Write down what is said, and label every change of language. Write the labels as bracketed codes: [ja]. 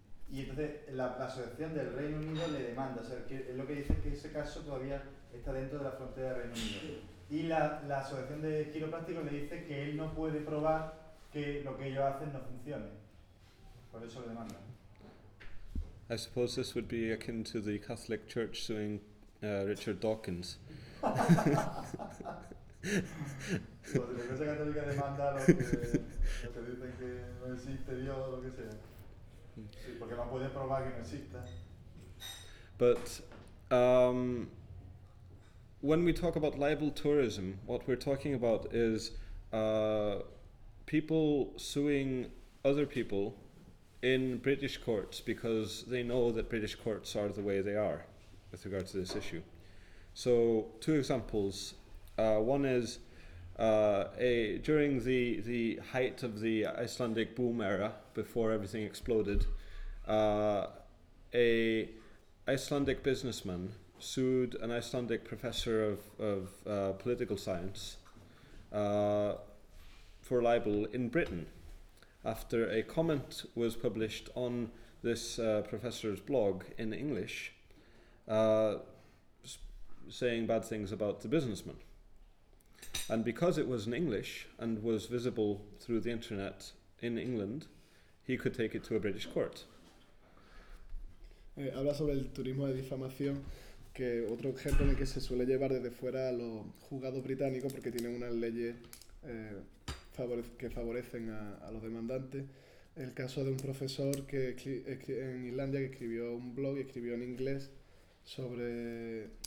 [es] Y entonces la asociación del Reino Unido le demanda, o sea, que lo que dice es que ese caso todavía está dentro de la frontera del Reino Unido. Y la asociación de quiroprácticos le dice que él no puede probar que lo que ellos hacen no funcione. Por eso le demandan. [en] I suppose this would be akin to the Catholic Church suing Richard Dawkins. [es] La Iglesia Católica demanda lo que dicen que no existe Dios o lo que sea. Sí, porque no puede probar que no exista. [en] But when we talk about libel tourism, what we're talking about is people suing other people in British courts because they know that British courts are the way they are with regard to this issue. So two examples. One is during the height of the Icelandic boom era, before everything exploded, a Icelandic businessman sued an Icelandic professor of political science for libel in Britain after a comment was published on this professor's blog in English saying bad things about the businessman. And because it was in English and was visible through the internet in England, he could take it to a British court. [es] Habla sobre el turismo de difamación, que otro ejemplo en el que se suele llevar desde fuera a los juzgados británicos porque tienen unas leyes que favorecen a los demandantes. El caso de un profesor que en Islandia que escribió un blog y escribió en inglés sobre...